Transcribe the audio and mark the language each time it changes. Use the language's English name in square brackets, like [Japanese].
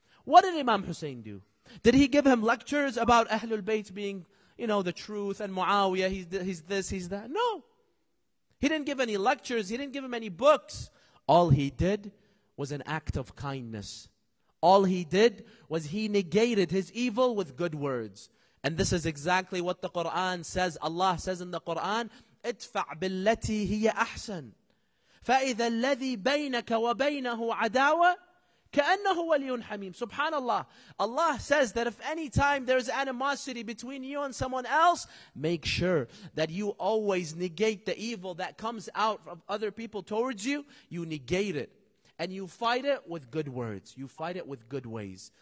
[English] What did Imam Hussein do? Did he give him lectures about Ahlul Bayt being, the truth, and Muawiyah, he's this, he's that? No. He didn't give any lectures. He didn't give him any books. All he did was an act of kindness. All he did was he negated his evil with good words. And this is exactly what the Quran says. Allah says in the Quran, [Arabic] ادفع بالتي هي أحسن فإذا الذي بينك وبينه عداوة كأنه ولي حميم. Subhanallah. [English] Allah says that if any time there's animosity between you and someone else, make sure that you always negate the evil that comes out of other people towards you. You negate it. And you fight it with good words. You fight it with good ways.